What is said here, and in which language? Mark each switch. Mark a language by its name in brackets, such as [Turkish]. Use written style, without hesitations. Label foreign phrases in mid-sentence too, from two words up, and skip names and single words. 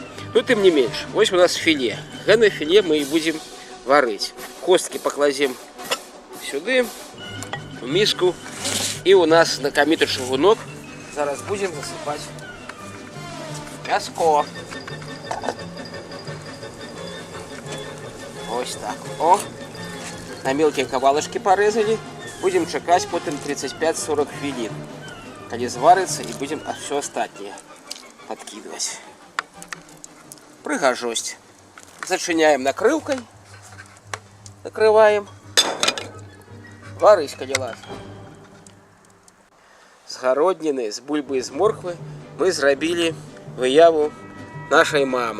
[Belarusian] Ну, тым не менш, вось у нас філе. Гэта філе мы і будзем варыць. Косткі пакладзем сюды, у міску. І у нас знакаміты чыгунок. Зараз будзем засыпаць мяско. [Ukrainian] Ось так. [Russian] О, на мелкие кавалачки порезали. [Ukrainian] Будем чекать потом 35-40 хвилин. [Belarusian] Калі зварится, [Russian] и будем все остальное подкидывать. [Belarusian] Прыгажость. Зачиняем накрылкой. Накрываем. Варысь, калі ласка. З гародніны, з бульбы і з морквы мы зрабілі выяву нашай мамы.